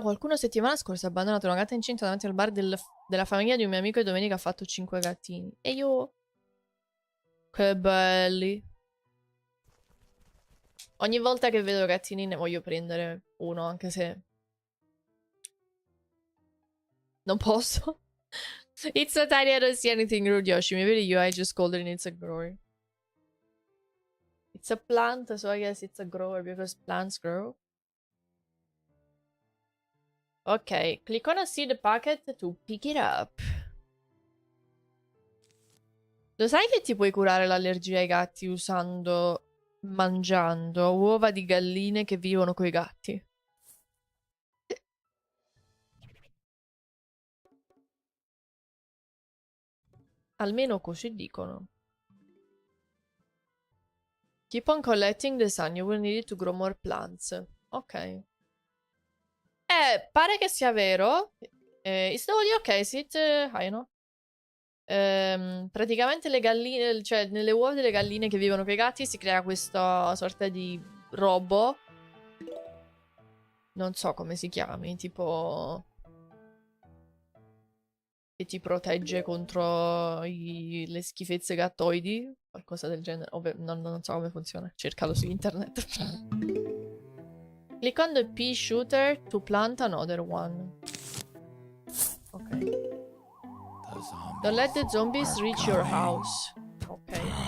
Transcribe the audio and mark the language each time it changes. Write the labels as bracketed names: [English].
[Italian] Qualcuno settimana scorsa ha abbandonato una gatta incinta davanti al bar della famiglia di un mio amico e domenica ha fatto 5 gattini. E io... Che belli. Ogni volta che vedo gattini ne voglio prendere uno, anche se... Non posso. [English] It's so tiny, I don't see anything rude, Yoshi. Maybe the UI just called it and it's a grower. It's a plant, so I guess it's a grower because plants grow. Ok, click on a seed packet to pick it up. [Italian] Lo sai che ti puoi curare l'allergia ai gatti mangiando uova di galline che vivono coi gatti? Almeno così dicono. [English] Keep on collecting the sun, you will need it to grow more plants. [Italian] Ok. Pare che sia vero. [English] Is the audio okay? Is it high enough? [Italian] Praticamente le galline, cioè nelle uova delle galline che vivono con i gatti si crea questa sorta di robo. Non so come si chiami, tipo... che ti protegge contro le schifezze gattoidi, qualcosa del genere. Ovvio, non so come funziona, cercalo su internet. [English] Click on the pea shooter to plant another one. Okay. Don't let the zombies reach your house. Okay.